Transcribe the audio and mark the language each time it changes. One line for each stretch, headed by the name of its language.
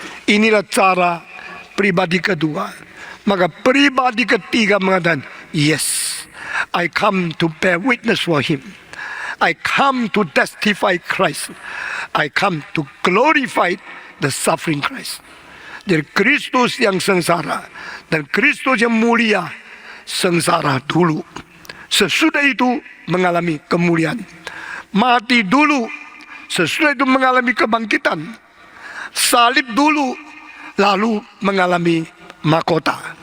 Indonesian: Inilah cara pribadi kedua. Maka pribadi ketiga mengatakan,
English: yes, I come to bear witness for him. I come to testify Christ. I come to glorify the suffering Christ.
Indonesian: Jadi Kristus yang sengsara dan Kristus yang mulia sengsara dulu. Sesudah itu mengalami kemuliaan. Mati dulu, sesudah itu mengalami kebangkitan. Salib dulu, lalu mengalami mahkota.